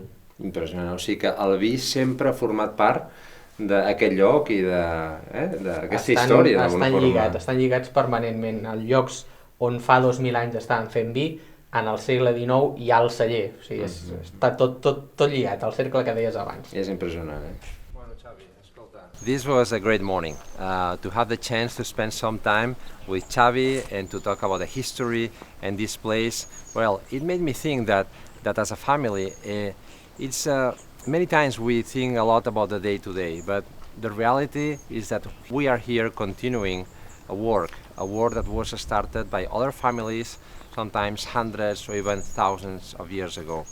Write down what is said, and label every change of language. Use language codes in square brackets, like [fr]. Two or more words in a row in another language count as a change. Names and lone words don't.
[ca] Impressionant, o sigui que el vi sempre ha format part d'aquest lloc i d'aquesta història. Estan lligats permanentment. Els llocs on fa 2.000 anys estaven fent vi, en el segle XIX hi ha el celler. O sigui, està tot lligat, el cercle que deies abans. És impressionant, eh? [en] This was a great morning, to have the chance to spend some time with Xavi and to talk about the history and this place. Well, it made me think that as a family, it's many times we think a lot about the day-to-day, but the reality is that we are here continuing a work that was started by other families, sometimes hundreds or even thousands of years ago.